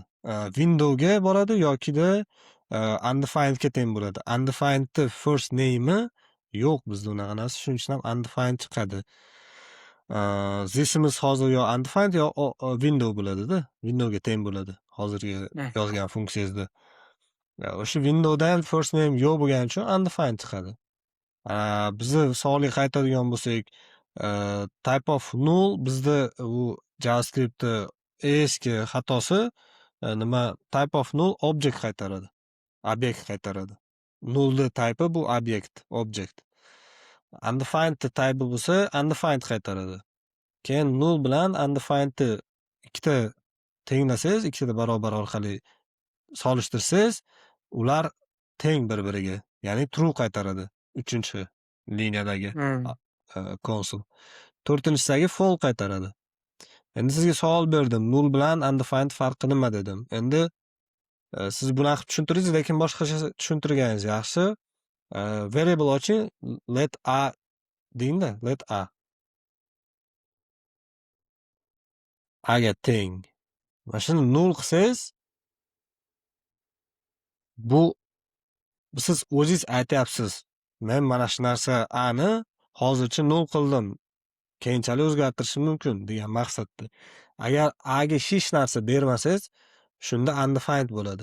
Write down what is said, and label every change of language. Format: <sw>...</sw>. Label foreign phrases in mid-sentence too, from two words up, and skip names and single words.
<uz>Windowga boradi yokida undefinedga teng bo'ladi. Undefinedni</uz> <en>first name'i</en> <uz>yo'q bizda unaqa narsa, shuning uchun ham undefined chiqadi. This'imiz hozir yo undefined yo window bo'ladida. Windowga teng bo'ladi hozirgi yozgan funksiyangizda. O'sha windowda ham</uz> <en>first name</en> <uz>yo'q bo'lgani uchun undefined chiqadi. Bizni savolga qaytadigan bo'lsak,</uz> <en>type of null</en> <uz>bizda u JavaScriptda eski xatosi nima</uz> <en>type of null object</en> <uz>qaytaradi. Obyekt qaytaradi. Nullni type bu obyekt, object. Undefined type bo'lsa undefined qaytaradi. Keyin null bilan undefinedni ikkita tenglasangiz, ikkita barobar orqali solishtirsangiz, ular teng bir-biriga, ya'ni true qaytaradi. 3-liniyadagi console. 4-sidagi false qaytaradi. Endi sizga savol berdim. Null bilan undefined farqi nima dedim. Endi siz bunaqa tushuntirdingiz, lekin boshqacha tushuntirganingiz yaxshi. Variable oching,</uz> <en>let a</en> <uz>dengda,</uz> <en>let a.</en> <uz>Aga teng. Mana shuni null qilsangiz, bu siz o'zingiz aytyapsiz. Men mana shu narsa a ni hozircha null qildim. Keyinchalik o'zgartirishim mumkin degan maqsadda. Agar a ga hech narsa bermasangiz, shunda undefined bo'ladi.</uz>